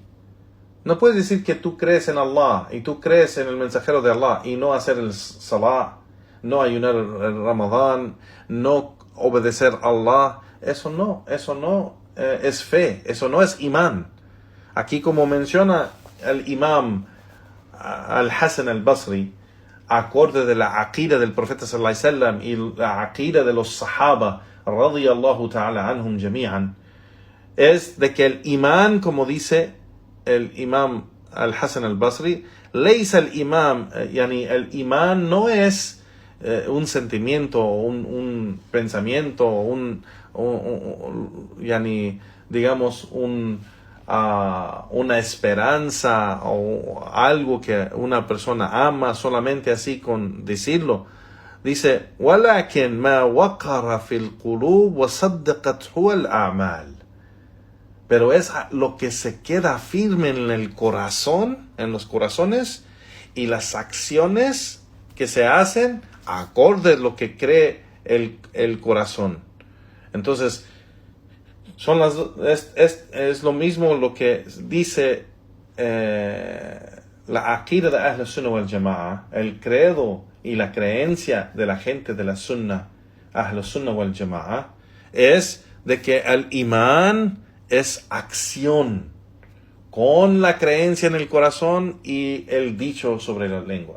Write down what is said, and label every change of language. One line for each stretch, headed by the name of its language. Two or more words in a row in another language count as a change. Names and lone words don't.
Spanish: No puedes decir que tú crees en Allah, y tú crees en el mensajero de Allah, y no hacer el salah, no ayunar el Ramadán, no obedecer a Allah. Eso no es fe, eso no es imán. Aquí, como menciona el imam Al-Hasan al-Basri, acorde de la aqida del profeta
Arabic: صلى الله عليه
Spanish: wasallam y la aqida de los sahaba
Arabic: رضي الله تعالى عنهم جميعا,
Spanish: es de que el imán, como dice el imam Al-Hasan al-Basri,
Arabic: ليس الإمام,
Spanish: el imán no es un sentimiento, un pensamiento, digamos una esperanza o algo que una persona ama solamente así con decirlo. Dice,
Arabic: وَلَكِنْ مَا وَقَرَ فِي الْقُلُوبِ وَصَدَّقَتْهُ الْأَعْمَالِ,
Spanish: pero es lo que se queda firme en el corazón, en los corazones, y las acciones que se hacen acorde a lo que cree el corazón. Entonces, es lo mismo lo que dice la aqida de
Arabic: أهل السنة والجماعة,
Spanish: el credo y la creencia de la gente de la Sunnah,
Arabic: أهل السنة والجماعة,
Spanish: es de que el imán es acción con la creencia en el corazón y el dicho sobre la lengua.